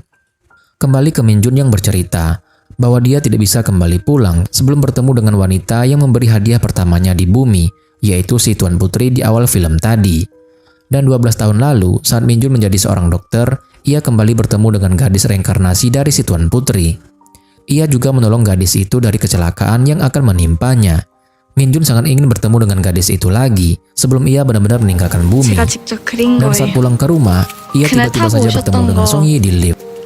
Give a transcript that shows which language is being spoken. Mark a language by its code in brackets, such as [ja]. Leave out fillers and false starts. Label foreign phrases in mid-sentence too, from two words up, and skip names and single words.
[id] Kembali ke Minjun yang bercerita bahwa dia tidak bisa kembali pulang sebelum bertemu dengan wanita yang memberi hadiah pertamanya di bumi, yaitu si Tuan Putri di awal film tadi. Dan 12 tahun lalu, saat Minjun menjadi seorang dokter, ia kembali bertemu dengan gadis reinkarnasi dari si Tuan Putri. Ia juga menolong gadis itu dari kecelakaan yang akan menimpanya. Minjun sangat ingin bertemu dengan gadis itu lagi sebelum ia benar-benar meninggalkan bumi. [ko] 제가 직접 그린 [id] Dan saat [ko] 거예요. [id] pulang ke rumah, ia [ko] 그날 [id] tiba-tiba [ko] 타고 [id] saja bertemu [ko] 오셨던 [id] dengan [ko] 거 [id] Song Yi di lift.